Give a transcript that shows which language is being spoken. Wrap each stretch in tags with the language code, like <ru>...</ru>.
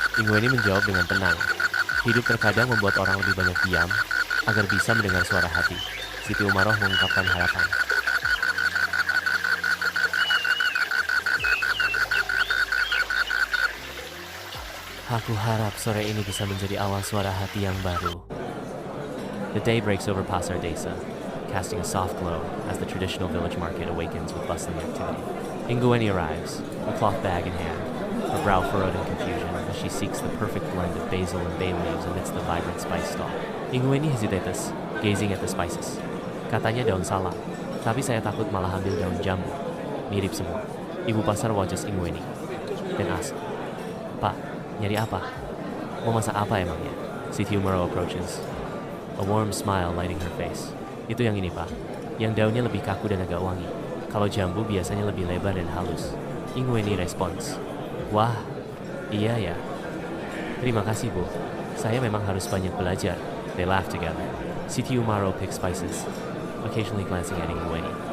<id>Ingweni menjawab dengan tenang. Hidup terkadang membuat orang lebih banyak diam agar bisa mendengar suara hati. Siti Umaroh mengungkapkan harapan. Aku harap sore ini bisa menjadi awal suara hati yang baru.</id> <en>The day breaks over Pasar Desa, casting a soft glow as the traditional village market awakens with bustling activity. Ingweni arrives, a cloth bag in hand, her brow furrowed in confusion as she seeks the perfect blend of basil and bay leaves amidst the vibrant spice stall. Ingweni hesitates, gazing at the spices.</en> <id>Katanya daun salam, tapi saya takut malah ambil daun jambu. Mirip semua. Ibu pasar</id> <en>watches Ingweni dan ask,</en> <id>Pak, nyari apa? Mau masak apa emangnya?</id> <en>Siti Umaroh approaches, a warm smile lighting her face.</en> <id>Itu yang ini, Pak. Yang daunnya lebih kaku dan agak wangi. Kalau jambu biasanya lebih lebar dan halus. Ingweni respons, wah, iya ya. Terima kasih, Bu. Saya memang harus banyak belajar.</id> <en>They laugh together. Siti Umaroh picks spices, occasionally glancing at Ingweni.</en>